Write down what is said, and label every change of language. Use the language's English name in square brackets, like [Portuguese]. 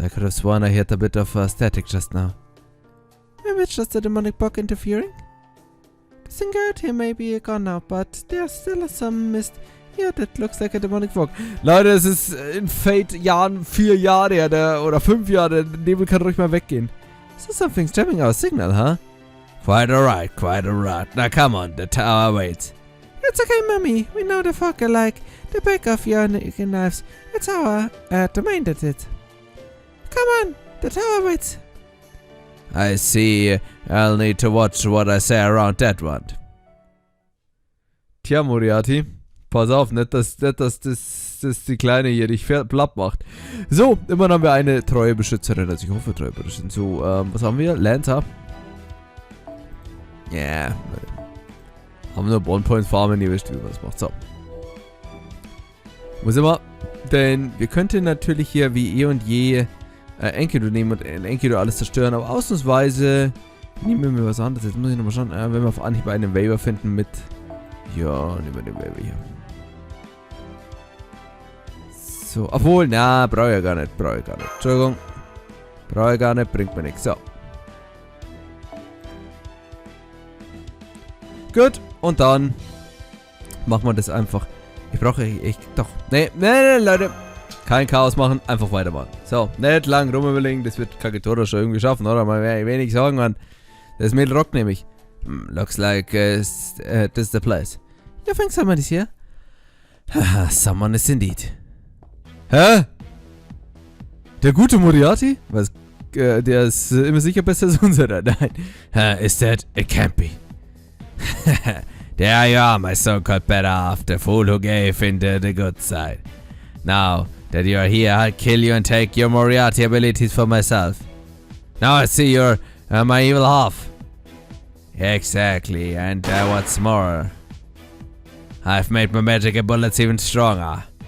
[English] I could have sworn I heard a bit of static just now. Maybe it's just the demonic book interfering? The Singard here may be gone now, but there's still some mist. Yeah, that looks like a demonic fog. [German] Leute, es ist in Fate-Jahren 4 Jahre her, oder 5 Jahre. Der Nebel kann ruhig mal weggehen. [English] So something's jamming our signal, huh? Quite alright, quite alright. Now come on, the tower waits. It's okay, Mummy. We know the fog like the back of your knives. It's our domain that it. Come on, the tower waits. I see. I'll need to watch what I say around that one. [German] Tja, Moriaty. Pass auf, nicht, dass die Kleine hier dich platt macht. So, immerhin haben wir eine treue Beschützerin. Also ich hoffe, treue Beschützerin. So, was haben wir? Lancer. Ja. [English] Yeah. [German] Haben nur Bondpoint farmen, ihr wisst, wie man das macht. So. Wo sind wir? Denn wir könnten natürlich hier wie eh und je Enkidu nehmen und in Enkidu alles zerstören. Aber ausnahmsweise nehmen wir was anderes. Jetzt muss ich nochmal schauen, wenn wir auf Anhieb einen Waiver finden mit... Ja, nehmen wir den Waiver hier. So, obwohl, na, brauche ich ja gar nicht. Entschuldigung. Brauche ich gar nicht, bringt mir nichts. So. Gut, und dann machen wir das einfach. Ich brauche echt, doch. Nee, Leute. Kein Chaos machen, einfach weitermachen. So, nicht lang rumüberlegen, das wird Kagetora schon irgendwie schaffen, oder? Mal wenig sagen, Mann. Das Mädel rockt nämlich. [English] Looks like this is the place. You think someone is here? Haha, someone is indeed. [German] Hä? Der gute Moriaty? Was? Der ist immer sicher besser als unserer. Nein. [English] Is that? It can't be. There you are, my so-called better half, the fool who gave into the good side. Now that you are here, I'll kill you and take your Moriaty abilities for myself. Now I see you're my evil half. Exactly, and what's more, I've made my magic bullets even stronger.